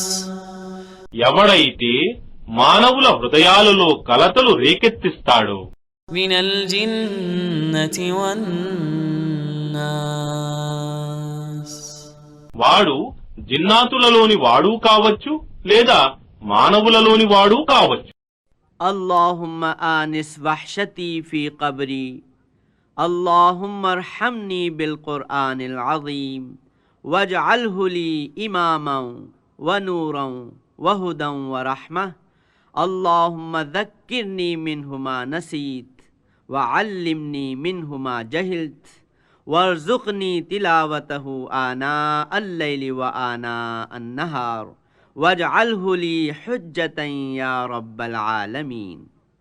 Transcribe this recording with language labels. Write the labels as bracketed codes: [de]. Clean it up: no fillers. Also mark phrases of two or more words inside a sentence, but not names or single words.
[te] ఎవడైతే మానవుల హృదయాలలో కలతలు రేకెత్తిస్తాడో. [ar] من الجنة والناس. [te] వాడు జిన్నాతులలోని వాడూ కావచ్చు, లేదా మానవులలోని వాడూ కావచ్చు. [ar] اللهم آنس وحشتي في قبري اللهم ارحمني بالقرآن العظيم واجعله لي إماما ونورا وهدى ورحمة اللهم ذكرني منه ما نسيت وعلمني منه ما جهلت وارزقني تلاوته آناء الليل وآناء النهار واجعله لي حجة يا رب العالمين.